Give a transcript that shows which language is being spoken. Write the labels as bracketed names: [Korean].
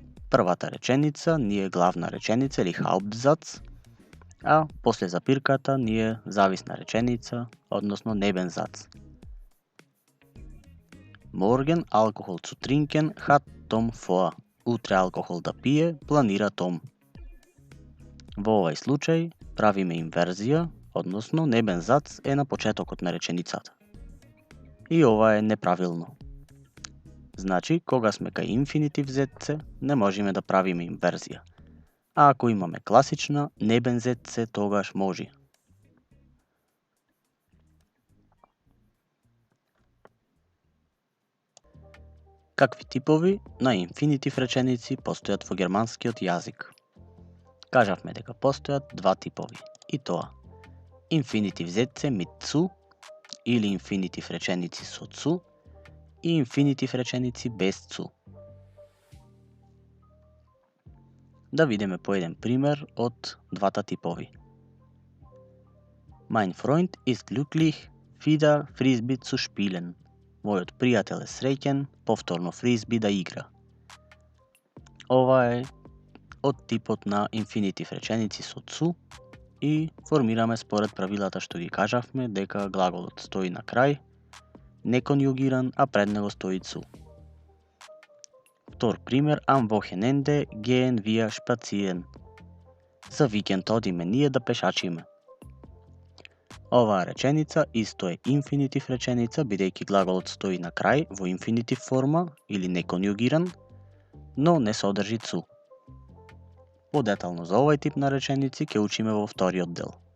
[Macedonian] Првата реченица ни е главна реченица или Hauptsatz, а после запирката ни е зависна реченица, односно Nebensatz. [German] Morgen Alkohol zu trinken hat Tom vor. [Macedonian] Утре алкохол да пие планира Том. Во овај случај правиме инверзија, односно Nebensatz е на почетокот на реченицата. И ова е неправилно. Значи, кога сме кај инфинитив зетце, не можеме да правиме инверзија. А ако имаме класична Nebenzetze, тогаш може. Какви типови на инфинитив реченици постојат во германскиот јазик? Кажавме дека постојат два типови, и тоа инфинитив зетце [German] mit zu [Macedonian] или инфинитив реченици со zu и инфинитив реченици без zu. Да видиме по еден пример од двата типови. [German] Mein Freund ist glücklich, wieder Frisbee zu spielen. [Macedonian] Мојот пријател е среќен повторно фризби да игра. Ова е од типот на инфинитив реченици со zu и формираме според правилата што ги кажавме дека глаголот стои на крај, неконјугиран, а пред него стои zu. Втор пример, [German] am Wochenende gehen wir spazieren. [Macedonian] За викенд одиме ние да пешачиме. Оваа реченица исто е инфинитив реченица, бидејќи глаголот стои на крај во инфинитив форма или неконјугиран, но не содржи zu. Подетално за овој тип на реченици ќе учиме во вториот дел.